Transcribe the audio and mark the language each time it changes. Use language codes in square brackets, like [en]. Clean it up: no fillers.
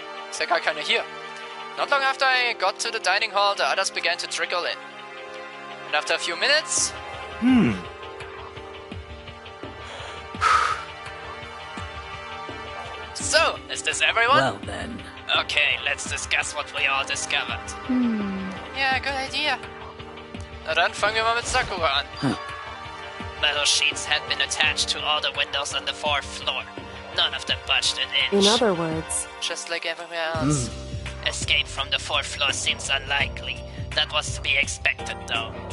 [de] Ist ja gar keiner hier. [en] Not long after I got to the dining hall, the others began to trickle in. And after a few minutes... So, is this everyone? Well then. Okay, let's discuss what we all discovered. Yeah, good idea. [de] Na dann fangen wir mal mit Sakura an. [en] Metal sheets had been attached to all the windows on the 4th floor. None of them budged an inch. In other words, Just like everywhere else. Escape from the 4th floor seems unlikely. That was to be expected, though.